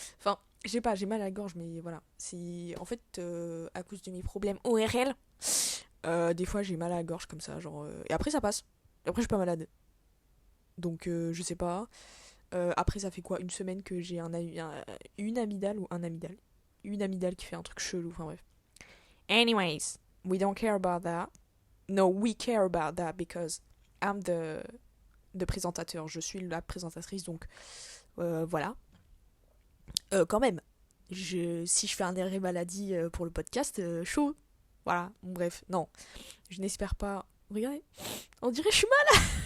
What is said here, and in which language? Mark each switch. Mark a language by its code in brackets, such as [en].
[fr] Enfin, j'ai mal à la gorge, mais voilà. C'est en fait à cause de mes problèmes ORL. Des fois, j'ai mal à la gorge comme ça, genre. Et après, ça passe. Après, je suis pas malade. Donc, je sais pas. Après, ça fait quoi? Une semaine que j'ai une amygdale ou un amygdale? Une amygdale qui fait un truc chelou, enfin bref. [en] Anyways, we don't care about that. No, we care about that because I'm the présentateur. [fr] Je suis la présentatrice, donc voilà. Quand même, si je fais un arrêt maladie pour le podcast, chaud. Voilà, bon, bref, non. Je n'espère pas. Regardez, on dirait que je suis mal.